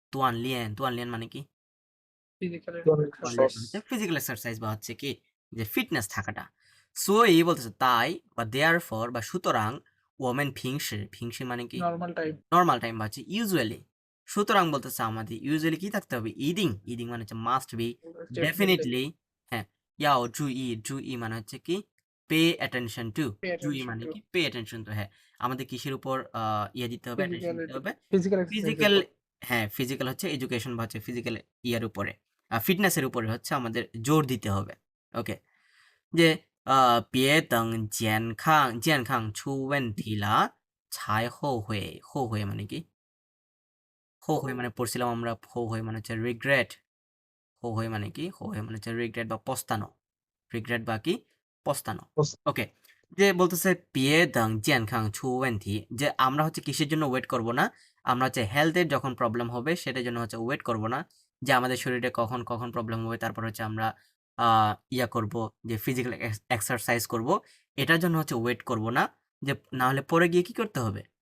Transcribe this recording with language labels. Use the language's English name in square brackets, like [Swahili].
[Chinese] 锻炼, 锻炼 [Bangla] মানে কি? [English] physical [Bangla] physical exercise বা হচ্ছে কি যে ফিটনেস থাকাটা। 所以 বলতেছে তাই বা therefore বা সুতরাং, 我们平时 平时মানে কি? [English] Normal time. Normal time বা হচ্ছে usually. [Bangla] সুতরাং বলতেছে আমাদের ইউজুয়ালি কি থাকতে হবে? ইদিং, ইদিং মানে হচ্ছে মাস্ট বি, ডেফিনেটলি, হ্যাঁ। [Chinese] 要注意, [Bangla] 注意মানে হচ্ছে কি? পে অ্যাটেনশন টু,注意মানে কি? পে অ্যাটেনশন টু, হ্যাঁ। আমাদের কিসের উপর ইয়ে দিতে হবে? অ্যাটেনশন দিতে হবে? [English] physical [Bangla] ফিজিক্যাল, হ্যাঁ ফিজিক্যাল হচ্ছে এডুকেশন বা হচ্ছে ফিজিক্যাল ইয়ার উপরে, ফিটনেসের উপরে হচ্ছে আমাদের জোর দিতে হবে। ওকে, যে [Chinese] 别等健康出问题了才后悔, [Bangla] 后悔মানে কি? 后悔মানে পড়ছিলাম আমরা, 后悔মানে হচ্ছে রিগ্রেট, 后悔মানে কি? 后悔মানে হচ্ছে রিগ্রেট বা পস্তানো, রিগ্রেট বা কি? পস্তানো। ওকে, যে বলতেছে [Chinese] 别等健康出问题, [Bangla] যে আমরা হচ্ছে কিসের জন্য ওয়েট করব না? আমরা হচ্ছে হেলথের যখন প্রবলেম হবে সেটার জন্য হচ্ছে ওয়েট করব না, যে আমাদের শরীরে কখন কখন প্রবলেম হবে তারপর হচ্ছে আমরা ইয়া করব, যে ফিজিক্যাল এক্সারসাইজ করব, এটার জন্য হচ্ছে ওয়েট করব না, যে না হলে পরে গিয়ে কি করতে হবে?